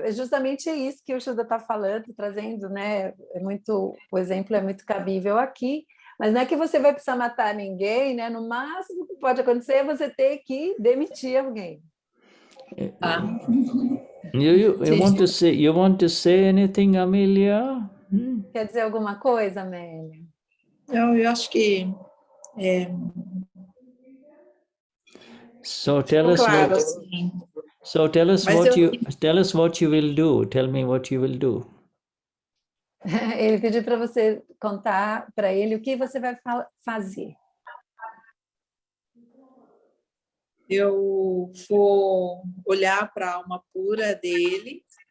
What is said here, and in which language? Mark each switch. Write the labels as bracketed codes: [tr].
[pt] É justamente isso que o Shuddha está falando, trazendo, né? O exemplo é muito cabível aqui. Mas não é que você vai precisar matar ninguém, né? No máximo que pode acontecer é você ter que demitir alguém. [en] You want to say anything, Amelia? [pt] Quer dizer alguma coisa, Amélia? Eu acho que [en] So tell us [pt] claro, [en] what. [pt] assim. [en] So tell us what you will do. Tell me what you will do. [pt] Ele pediu para você contar para ele o que você vai fazer. Eu vou olhar para a alma pura dele.